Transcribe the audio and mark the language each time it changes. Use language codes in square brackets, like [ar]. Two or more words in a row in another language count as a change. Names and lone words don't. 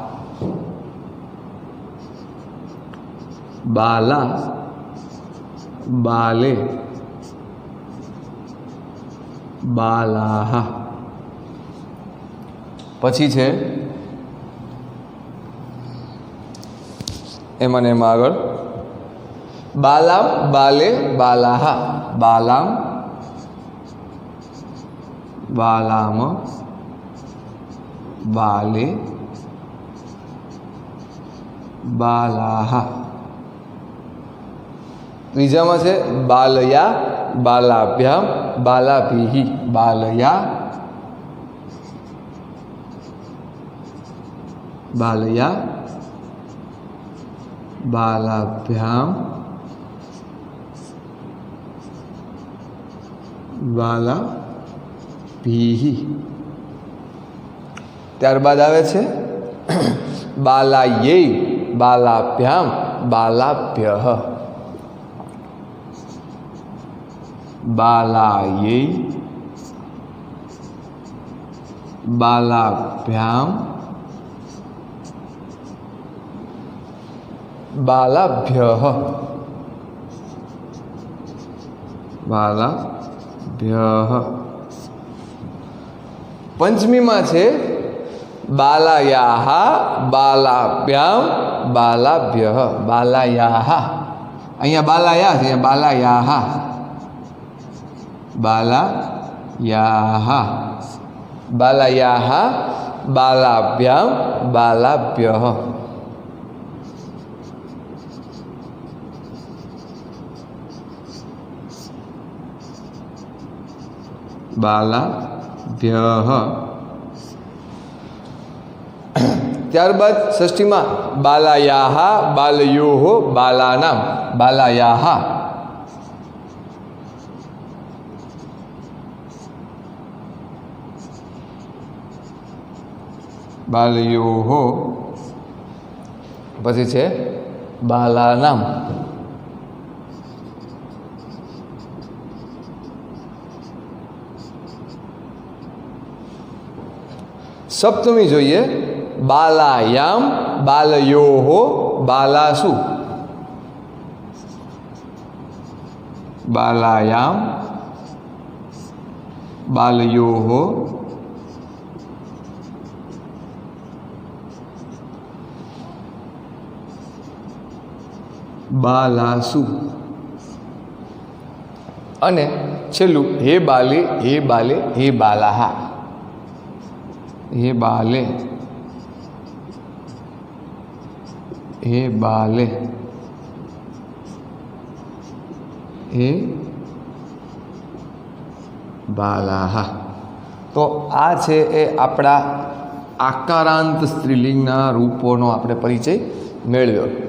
[sa] बाला, बाले, बालाहा। [gu] પછી છે એમાં ને એમાં આગળ [sa] बालाम, बाले, बालाहा। बालाम, बालाम, बाले, बालाहा। [gu] ત્રીજામાં છે બાલયા, [sa] बालाभ्याम, बालाभिः। बालया, बालया, बालाभ्याम, बालाभिः। [gu] ત્યારબાદ આવે છે [sa] बालायै, बालाभ्याम, बालाभ्यः। बालायै, बालाभ्याम, बालाभ्यः, बालाभ्यः। [gu] पंचमीમાં છે [sa] बालायाः, बालाभ्याम, बालाभ्यः। बालायाः, [gu] અહીંયા બાલાયા છે, અહીંયા બાલાયાः। [sa] बालायाः, बालायाः, बालाभ्याम, बालाभ्यः। बालाभ्यः। [gu] ત્યારબાદ ષષ્ઠીમાં [sa] बालायाः, बालयोः, बालानाम। बालायाः, बालयोः, [gu] પછી છે બાલાનામ। સપ્તમી જોઈએ [sa] बालायाम, बालयोः, बालासु। बालायाम, बालयोः, बालासु। [gu] અને છેલ્લું [sa] हे बाले, हे बाले, हे बालाहा। हे बाले, हे बाले, हे बालाहा। [gu] તો આ છે એ આપડા આકારાંત સ્ત્રીલિંગના રૂપોનો આપણે પરિચય મેળવ્યો।